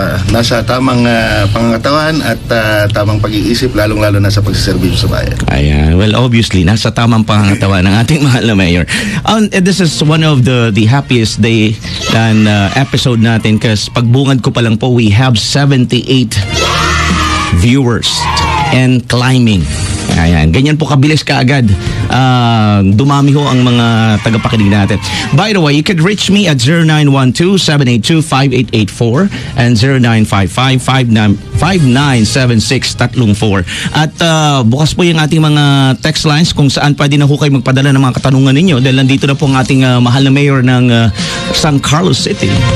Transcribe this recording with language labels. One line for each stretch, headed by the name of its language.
Filipino: Nasa tamang pangangatawan at tamang pag-iisip, lalong-lalo na sa pagsiservisyo sa bayan. Ayan.
English: Well, obviously,
Filipino: nasa tamang pangangatawan ng ating mahal na mayor.
English: This is one of the happiest day and episode
Filipino: natin kasi pagbungad ko pa lang po,
English: we have 78 viewers and climbing.
Filipino: Ayan, ganyan po kabilis kaagad. Dumami ho ang mga tagapakinig natin.
English: By the way, you can reach me at 0912-782-5884 and 0955-5976-34.
Filipino: At bukas po yung ating mga text lines kung saan pwede na ho kayo magpadala ng mga katanungan ninyo dahil nandito na po ang ating mahal na mayor ng San Carlos City.